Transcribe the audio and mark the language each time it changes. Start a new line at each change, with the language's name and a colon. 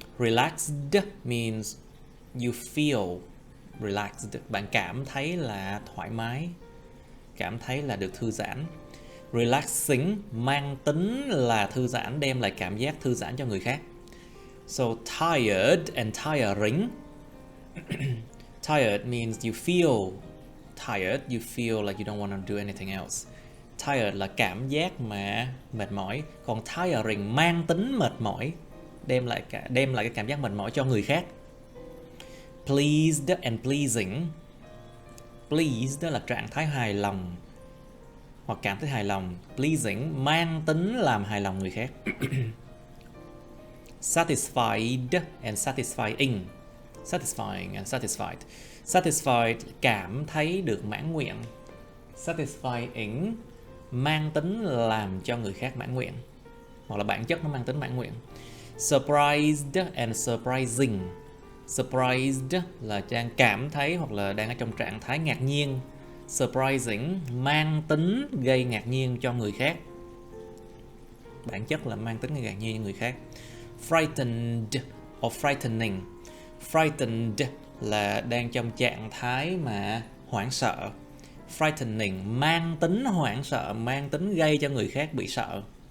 English: Relaxed means you feel relaxed,
Vietnamese: bạn cảm thấy là thoải mái, cảm thấy là được thư giãn. Relaxing mang tính là thư giãn, đem lại cảm giác thư giãn cho người khác.
English: So tired and tiring. Tired means you feel tired, you feel like you don't want to do anything else.
Vietnamese: Tired là cảm giác mà mệt mỏi, còn tiring mang tính mệt mỏi, đem lại cái cảm giác mệt mỏi cho người khác.
English: Pleased and pleasing.
Vietnamese: Pleased là trạng thái hài lòng hoặc cảm thấy hài lòng. Pleasing mang tính làm hài lòng người khác.
English: Satisfied and satisfying. Satisfying and satisfied.
Vietnamese: Satisfied cảm thấy được mãn nguyện. Satisfying mang tính làm cho người khác mãn nguyện, hoặc là bản chất nó mang tính mãn nguyện.
English: Surprised and surprising.
Vietnamese: Surprised là đang cảm thấy hoặc là đang ở trong trạng thái ngạc nhiên. Surprising mang tính gây ngạc nhiên cho người khác, bản chất là mang tính gây ngạc nhiên cho người khác.
English: Frightened or frightening.
Vietnamese: Frightened là đang trong trạng thái mà hoảng sợ. Frightening mang tính hoảng sợ, mang tính gây cho người khác bị sợ.